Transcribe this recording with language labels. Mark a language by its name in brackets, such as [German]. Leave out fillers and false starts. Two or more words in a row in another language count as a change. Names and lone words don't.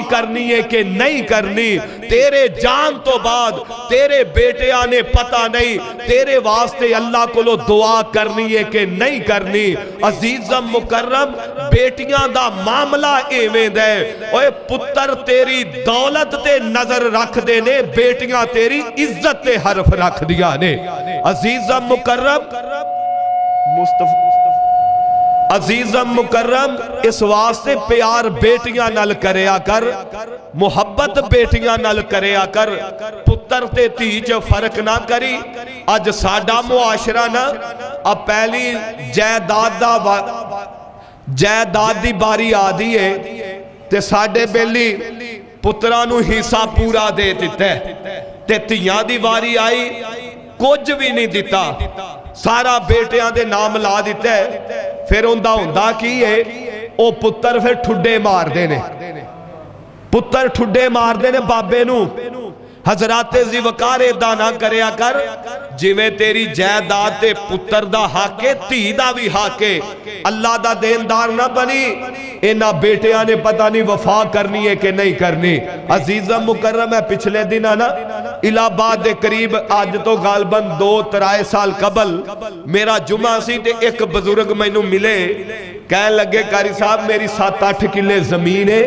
[Punjabi] کرنی ہے کہ نہیں کرنی تیرے جان تو بعد تیرے بیٹیاں نے پتہ نہیں تیرے واسطے اللہ کو لو دعا کرنی ہے کہ نہیں کرنی عزیزم مکرم بیٹیاں دا معاملہ ایویں دے اوے پتر تیری دولت تے نظر رکھ دے نے بیٹیاں تیری عزت تے حرف رکھ دیا نے عزیزم مکرم عزیزم مکرم اس واسطے پیار بیٹیاں نال کریا کر محبت بیٹیاں نال کریا کر پتر تے تیج فرق نہ کری اج ساڈا معاشرہ نا اب پہلی جائیداد دی باری آدھی ہے تے ساڈے بیلی پتراں نو حصہ پورا دے دیتا ہے تے تیاں دی باری آئی کچھ بھی نہیں دیتا سارا بیٹیاں دے نام لا دیتا ہے پھر ہوندہ کی ہے او پتر پھر ٹھڈے مار دینے پتر ٹھڈے مار دینے بابے نو حضرات ذی وقار دانا کریا کر جویں تیری جائیداد تے پتر دا حق ہے تھی دا بھی حق ہے اللہ دا دیندار نہ بنی انہاں بیٹیاں نے پتہ نہیں وفا کرنی ہے کہ نہیں کرنی عزیزم مکرم ہے پچھلے دن نا الہ آباد دے قریب آج تو غالباً 2-3 سال قبل میرا جمعہ سی تے ایک بزرگ میں نو ملے کہنے لگے قاری صاحب میری 7-8 کلے زمین ہے